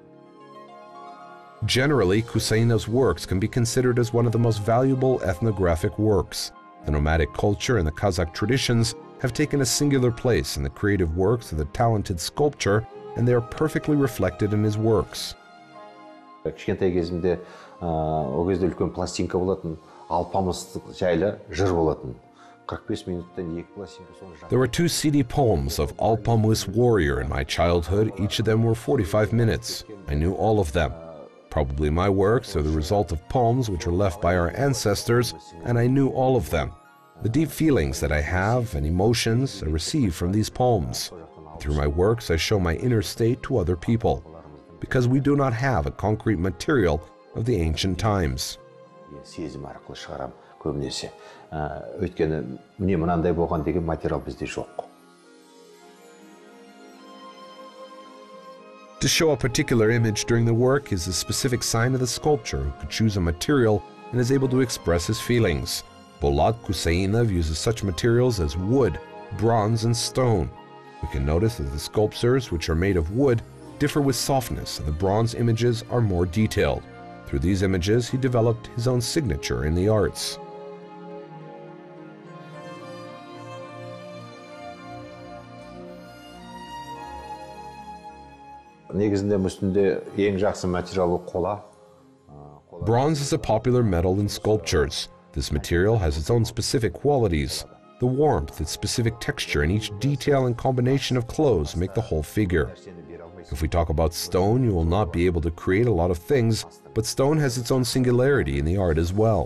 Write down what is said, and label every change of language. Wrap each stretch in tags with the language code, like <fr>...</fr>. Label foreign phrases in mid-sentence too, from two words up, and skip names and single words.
<en>Generally, Kusayinov's works can be considered as one of the most valuable ethnographic works. The nomadic culture and the Kazakh traditions have taken a singular place in the creative works of the talented sculptor, and they are perfectly reflected in his works.</en> <kk>Кішкентай кезімде ол кезде үлкен пластинка болатын, алпамыстық жайлы жыр болатын. 45 минуттан екі пластинка.</kk> <en>There were 2 CD poems of Alpamыс warrior in my childhood. Each of them were 45 minutes. I knew all of them. Probably my works are the result of poems which were left by our ancestors, and I knew all of them. The deep feelings that I have and emotions I receive from these poems. Through my works, I show my inner state to other people, because we do not have a concrete material of the ancient times.</en> <kk>Сезім арқылы шығарам көбінесе. Өйткені міне мынандай болған деген материал бізде жоқ.</kk> <en>To show a particular image during the work is a specific sign of the sculptor who could choose a material and is able to express his feelings. Bolat Kusayinov uses such materials as wood, bronze, and stone. We can notice that the sculptures, which are made of wood, differ with softness, and the bronze images are more detailed. Through these images, he developed his own signature in the arts.</en> <kk>Негізінде үстінде ең жақсы материалы қола.</kk> <en>Bronze is a popular metal in sculptures. This material has its own specific qualities. The warmth, its specific texture, and each detail and combination of clothes make the whole figure. If we talk about stone, you will not be able to create a lot of things, but stone has its own singularity in the art as well.</en>